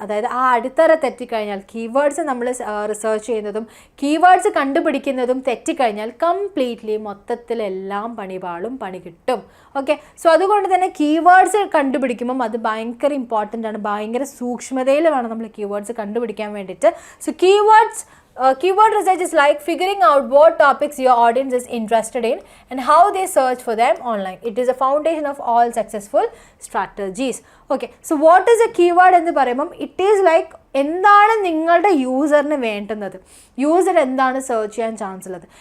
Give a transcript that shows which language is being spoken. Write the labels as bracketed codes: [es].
[ml] അതായത് ആ അടിത്തറ തെറ്റിക്കഴിഞ്ഞാൽ, കീവേഡ്സ് നമ്മൾ റിസർച്ച് ചെയ്യുന്നതും കീവേഡ്സ് കണ്ടുപിടിക്കുന്നതും തെറ്റിക്കഴിഞ്ഞാൽ കംപ്ലീറ്റ്ലി മൊത്തത്തിലെല്ലാം പണി കിട്ടും. ഓക്കെ, സോ അതുകൊണ്ട് തന്നെ കീവേഡ്സ് കണ്ടുപിടിക്കുമ്പം അത് ഭയങ്കര ഇമ്പോർട്ടൻ്റ് ആണ്. ഭയങ്കര സൂക്ഷ്മതയിൽ വേണം നമ്മൾ കീവേഡ്സ് കണ്ടുപിടിക്കാൻ വേണ്ടിയിട്ട്. [en] So keyword research is like figuring out what topics your audience is interested in and how they search for them online. It is a foundation of all successful strategies. Okay, so what is a keyword [ml] എന്ന് പറയുമ്പം [en] it is like [ml] എന്താണ് നിങ്ങളുടെ യൂസറിന് വേണ്ടുന്നത്, user എന്താണ് search ചെയ്യാൻ chance ഉള്ളത്.